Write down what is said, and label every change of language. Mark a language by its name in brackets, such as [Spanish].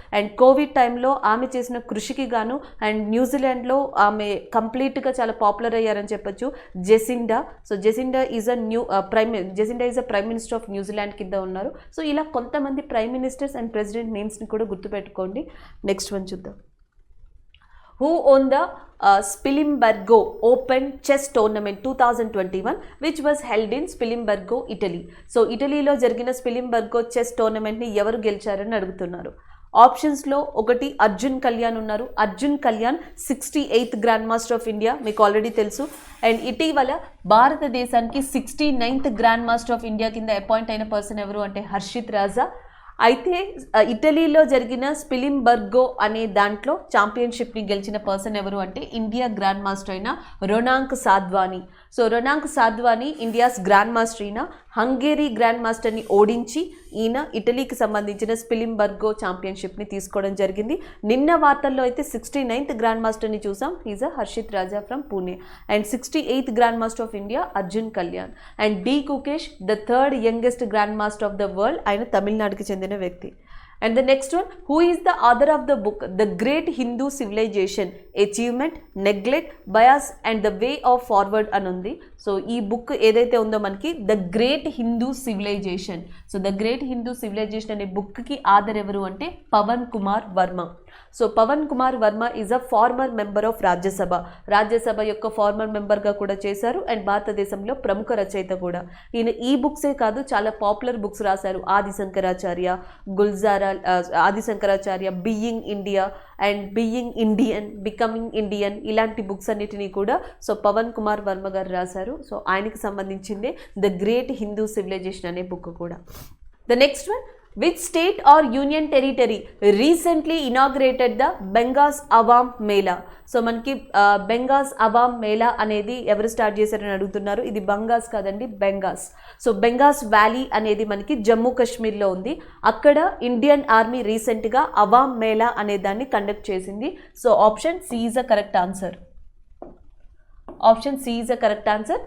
[Telugu] And Covid టైంలో ఆమె చేసిన కృషికి గాను అండ్ న్యూజిలాండ్లో ఆమె కంప్లీట్గా చాలా పాపులర్ అయ్యారని చెప్పొచ్చు, Jacinda. [English] so Jacinda is a prime minister of New Zealand [Telugu] కింద ఉన్నారు. సో ఇలా కొంతమంది ప్రైమ్ మినిస్టర్స్ అండ్ ప్రెసిడెంట్ నేమ్స్ని కూడా గుర్తుపెట్టుకోండి. నెక్స్ట్ వన్ చూద్దాం. [English] Who won the Spilimbergo Open Chess Tournament 2021 which was held in Spilimbergo, Italy. [Telugu] So ఇటలీలో జరిగిన స్పిలింబర్గో చెస్ టోర్నమెంట్ని ఎవరు గెలిచారని అడుగుతున్నారు. ఆప్షన్స్లో ఒకటి అర్జున్ కళ్యాణ్ ఉన్నారు. Arjun Kalyan 68th grand master of India, మీకు ఆల్రెడీ తెలుసు. అండ్ ఇటీవల భారతదేశానికి 69th grand master of India కింద అపాయింట్ అయిన పర్సన్ ఎవరు అంటే హర్షిత్ రాజా. అయితే ఇటలీలో జరిగిన స్పిలింబర్గో అనే దాంట్లో ఛాంపియన్షిప్ని గెలిచిన పర్సన్ ఎవరు అంటే ఇండియా గ్రాండ్ మాస్టర్ అయిన రొనాంక్ సాధ్వాని. సో రొనాంక్ సాధ్వాని ఇండియాస్ గ్రాండ్ మాస్టర్ అయిన హంగేరీ గ్రాండ్ మాస్టర్ని ఓడించి ఈయన ఇటలీకి సంబంధించిన స్పిలింబర్గో ఛాంపియన్షిప్ని తీసుకోవడం జరిగింది. నిన్న వార్తల్లో అయితే 69th గ్రాండ్ మాస్టర్ని చూసాం, [English] Is Harshit Raja from Pune. [Telugu] And 68th grand master of India Arjun Kalyan. [English] and D Gukesh the third youngest grand master of the world, [Telugu] ఆయన తమిళనాడుకి చెందిన వ్యక్తి. [English] And the next one, who is the author of the book The Great Hindu Civilization, Achievement, Neglect, Bias and the Way of Forward [Telugu] అనుంది. So ఈ book ఏదైతే ఉందో మనకి the great Hindu civilisation. So the great Hindu civilisation అనే బుక్కి author ఎవరు అంటే Pawan Kumar Varma. So Pawan Kumar Varma [English] is a former member of Rajya Sabha [Telugu] యొక్క farmer మెంబర్గా కూడా చేశారు. అండ్ భారతదేశంలో ప్రముఖ రచయిత కూడా. ఈయన ఈ బుక్సే కాదు, చాలా పాపులర్ బుక్స్ రాశారు. Adi Shankaracharya, గుల్జారా Adi Shankaracharya, being India and being Indian, becoming Indian, ఇలాంటి బుక్స్ అన్నిటినీ కూడా సో పవన్ కుమార్ వర్మ గారు రాశారు. సో ఆయనకి సంబంధించిందే ద గ్రేట్ హిందూ సివిలైజేషన్ అనే బుక్ కూడా. [English] The next one, which state or union territory recently inaugurated the Bengas Awam Mela. [Telugu] So మనకి బెంగాస్ అవామ్ మేళా అనేది ఎవరు స్టార్ట్ చేశారని అడుగుతున్నారు. ఇది బంగాస్ కాదండి, బెంగాస్. సో బెంగాస్ వ్యాలీ అనేది మనకి జమ్మూ కాశ్మీర్లో ఉంది. అక్కడ ఇండియన్ ఆర్మీ రీసెంట్గా అవామ్ మేళా అనే దాన్ని కండక్ట్ చేసింది. [English] So option C is a correct answer. Option C is a correct answer.